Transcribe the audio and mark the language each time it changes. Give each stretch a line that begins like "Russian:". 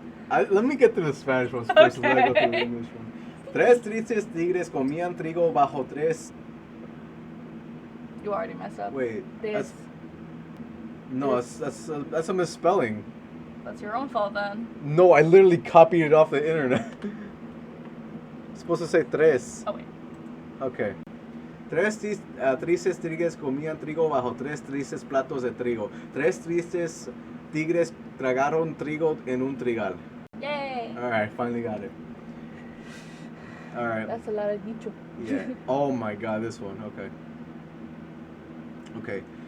English: Let me get to the Spanish ones first, and then I go to the Okay. English one.
Spanish: Tres tristes tigres comían trigo bajo tres.
English: You already messed up. Wait, This. that's a misspelling. That's your own fault then. No, I literally copied it off the internet. It's supposed to say tres. Oh wait. Okay.
Spanish: Tres tristes tigres comían trigo bajo tres tristes platos de trigo. Tres tristes tigres tragaron trigo en un trigal. Yay.
English: Alright, finally got it. Alright. That's a lot of dicho. Yeah. Oh my god, this one. Okay. Okay.